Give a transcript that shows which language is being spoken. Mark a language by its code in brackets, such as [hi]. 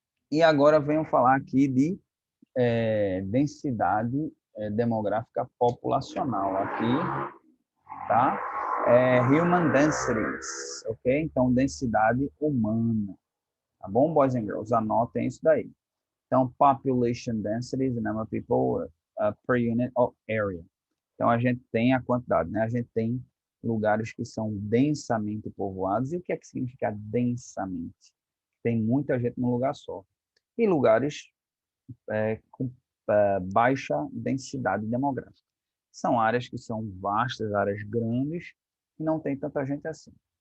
[pt] E agora venho falar aqui de densidade demográfica populacional aqui, tá? [en] Human densities, [pt] ok? Então, densidade humana, tá bom, [en] boys and girls? [pt] Anotem isso daí. Então, [en] population density is the number of people per unit of area. [pt] Então, a gente tem a quantidade, né? A gente tem lugares que são densamente povoados. E o que é que significa densamente? Tem muita gente num lugar só. E lugares com baixa densidade demográfica. São áreas que são vastas, áreas grandes, e não tem tanta gente assim.